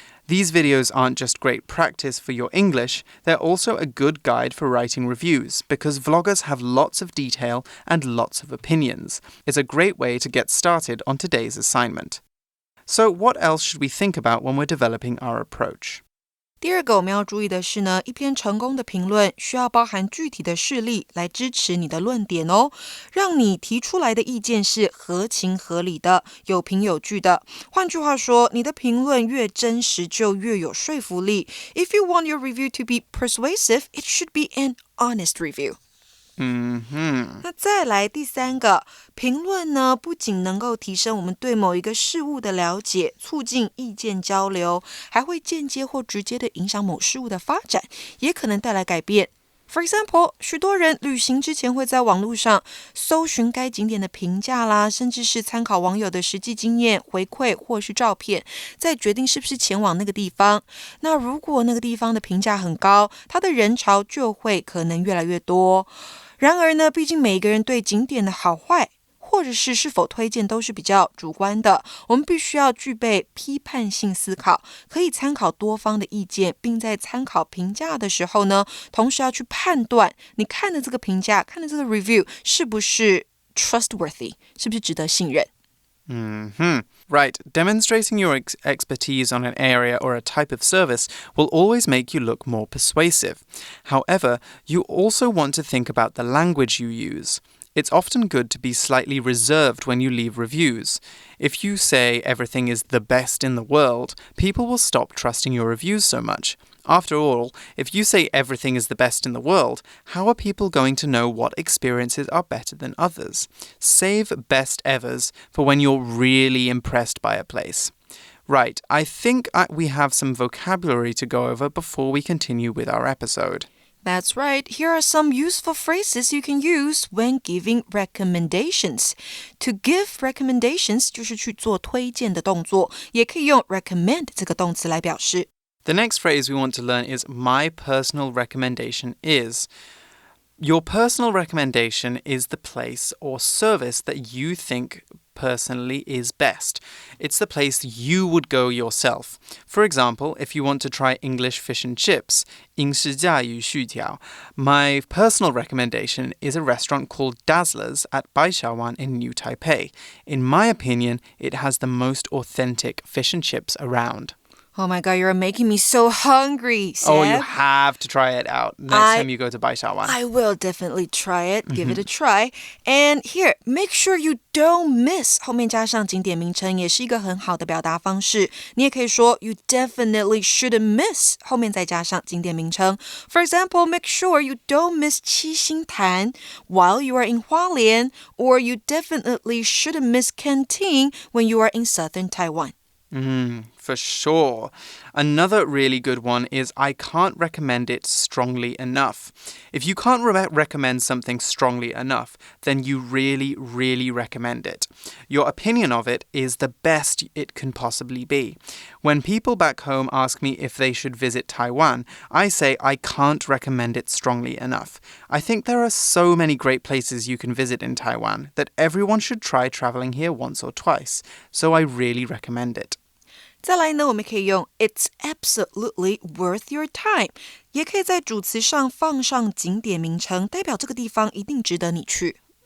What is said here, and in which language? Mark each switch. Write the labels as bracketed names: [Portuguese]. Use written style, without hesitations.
[English] These videos aren't just great practice for your English, they're also a good guide for writing reviews because vloggers have lots of detail and lots of opinions. It's a great way to get started on today's assignment. So what else should we think about when we're developing our approach? [Chinese] 第二个我们要注意的是呢，一篇成功的评论需要包含具体的事例来支持你的论点哦，让你提出来的意见是合情合理的，有凭有据的。换句话说，你的评论越真实就越有说服力。 [English] If you want your review to be persuasive, it should be an honest review. [Chinese] 那再来第三个，评论呢，不仅能够提升我们对某一个事物的了解，促进意见交流，还会间接或直接的影响某事物的发展，也可能带来改变。 [English] For example, [Chinese] 许多人旅行之前会在网络上搜寻该景点的评价啦，甚至是参考网友的实际经验、回馈或是照片，再决定是不是前往那个地方。那如果那个地方的评价很高，它的人潮就会可能越来越多。然而呢，毕竟每个人对景点的好坏或者是否推荐都是比较主观的，我们必须要具备批判性思考，可以参考多方的意见，并在参考评价的时候呢，同时要去判断你看的这个评价，看的这个 review 是不是 trustworthy， 是不是值得信任。 [English] Right. Demonstrating your expertise on an area or a type of service will always make you look more persuasive. However, you also want to think about the language you use. It's often good to be slightly reserved when you leave reviews. If you say everything is the best in the world, people will stop trusting your reviews so much. After all, if you say everything is the best in the world, how are people going to know what experiences are better than others? Save best evers for when you're really impressed by a place. Right, I think we have some vocabulary to go over before we continue with our episode. That's right. Here are some useful phrases you can use when giving recommendations. To give recommendations [Chinese] 就是去做推荐的动作，也可以用 recommend 这个动词来表示。 [English] The next phrase we want to learn is my personal recommendation is. Your personal recommendation is the place or service that you think personally is best. It's the place you would go yourself. For example, if you want to try English fish and chips, [Chinese] 英式炸鱼薯条, [English] my personal recommendation is a restaurant called Dazzlers at Baishawan in New Taipei. In my opinion, it has the most authentic fish and chips around. Oh my god, you're making me so hungry, Seb. Oh, you have to try it out next time you go to Baishawan. I will definitely try it. Give it a try. And here, make sure you don't miss. [Chinese] 后面加上景点名称也是一个很好的表达方式。你也可以说 [English] you definitely shouldn't miss. [Chinese] 后面再加上景点名称。 [English] For example, make sure you don't miss 七星潭 while you are in Hualien, or you definitely shouldn't miss Canteen when you are in southern Taiwan. For sure. Another really good one is I can't recommend it strongly enough. If you can't recommend something strongly enough, then you really, really recommend it. Your opinion of it is the best it can possibly be. When people back home ask me if they should visit Taiwan, I say I can't recommend it strongly enough. I think there are so many great places you can visit in Taiwan that everyone should try traveling here once or twice. So I really recommend it. [Chinese] 再来呢，我们可以用 [English] It's absolutely worth your time， [Chinese] 也可以在主词上放上景点名称，代表这个地方一定值得你去。